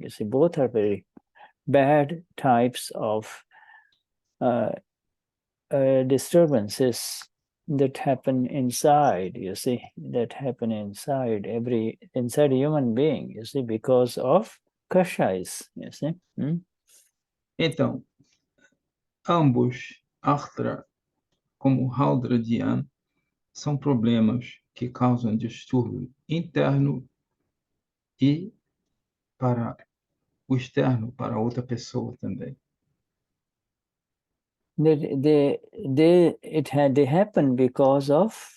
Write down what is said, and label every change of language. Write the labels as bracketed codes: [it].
[en] You see, both are very bad types of disturbances that happen inside, you see, that happen inside a human being, you see, because of kashais, you see. [pt] Então, ambos, Arthra como Raudra Dhyan, são problemas que causam distúrbio interno e para o externo, para outra pessoa também. [en] They they happened because of